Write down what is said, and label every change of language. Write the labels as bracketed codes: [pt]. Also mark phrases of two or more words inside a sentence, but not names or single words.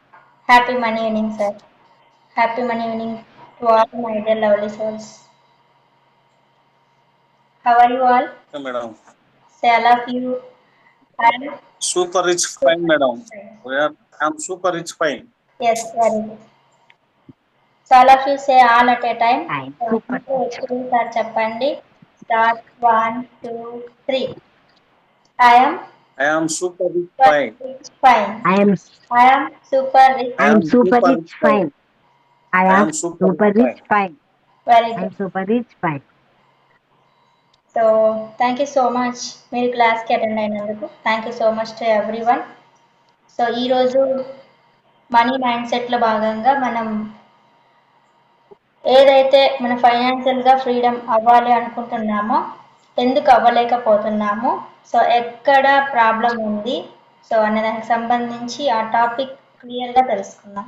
[en] Happy Money Evening, sir. Happy Money Evening to all my dear lovely souls. How are you all? Okay, madam. Say, I love you. I'm Super rich fine, super madam. fine. I'm super rich fine. Yes, very good. So, all of you say all at a time. I am So, super [te] మీకు [en] rich. [te] వచ్చింది సార్ చెప్పండి. [en] Start 1, 2, 3. I am I am super rich super fine. rich fine. I am I am super rich. I I am am super super rich rich fine. fine. I I am am super rich super rich fine. fine. Very I good. am super rich fine. so thank you so much [te] మీరు క్లాస్కి అటెండ్ అయినందుకు [en] thank you so much to every one. [te] సో ఈరోజు మనీ మైండ్ సెట్లో భాగంగా మనం ఏదైతే మన ఫైనాన్షియల్గా ఫ్రీడమ్ అవ్వాలి అనుకుంటున్నామో ఎందుకు అవ్వలేకపోతున్నామో సో ఎక్కడ ప్రాబ్లం ఉంది సో అనే దానికి సంబంధించి ఆ టాపిక్ క్లియర్గా తెలుసుకుందాం.